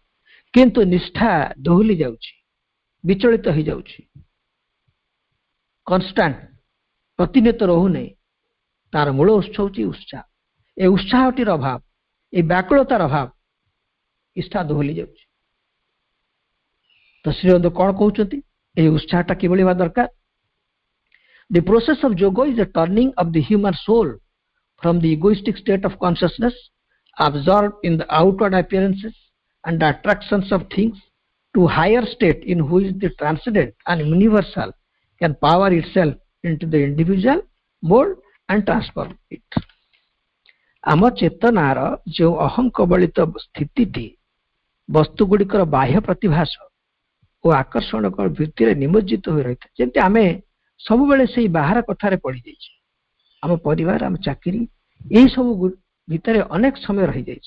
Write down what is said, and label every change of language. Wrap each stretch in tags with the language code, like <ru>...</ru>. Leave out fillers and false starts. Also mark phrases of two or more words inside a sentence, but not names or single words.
<or>କିନ୍ତୁ ନିଷ୍ଠା ଦୋହଲି ଯାଉଛି, ବିଚଳିତ ହେଇଯାଉଛି, କନଷ୍ଟାଣ୍ଟ ପ୍ରତିନିୟତ ରହୁନି। ତାର ମୂଳ ଉତ୍ସ ହଉଛି ଉତ୍ସାହ। ଏ ଉତ୍ସାହଟିର ଅଭାବ, ଏ ବ୍ୟାକୁଳତାର ଅଭାବ, ନିଷ୍ଠା ଦୋହଲି ଯାଉଛି। ତ ଶ୍ରୀ ଅରବିନ୍ଦ କ'ଣ କହୁଛନ୍ତି? ଏହି ଉତ୍ସାହଟା କିଭଳି ହେବା ଦରକାର?</or> <en>The process of yoga is a turning of the human soul from the egoistic state of consciousness absorbed in the outward appearances and the attractions of things to higher state in which the transcendent and universal can power itself into the individual, mold and transform it.</en> <or>ଆମ ଚେତନାର ଯେଉଁ ଅହଙ୍କବଳିତ ସ୍ଥିତିଟି ବସ୍ତୁଗୁଡ଼ିକର ବାହ୍ୟ ପ୍ରତିଭାସ ଓ ଆକର୍ଷଣ ଭିତ୍ତିରେ ନିମଜ୍ଜିତ ହୋଇ ରହିଥାଏ। ଯେମିତି ଆମେ ସବୁବେଳେ ସେଇ ବାହାର କଥାରେ ପଡ଼ିଯାଇଛି। ଆମ ପରିବାର, ଆମ ଚାକିରି, ଏହି ସବୁ ଭିତରେ ଅନେକ ସମୟ ରହିଯାଇଛି।</or>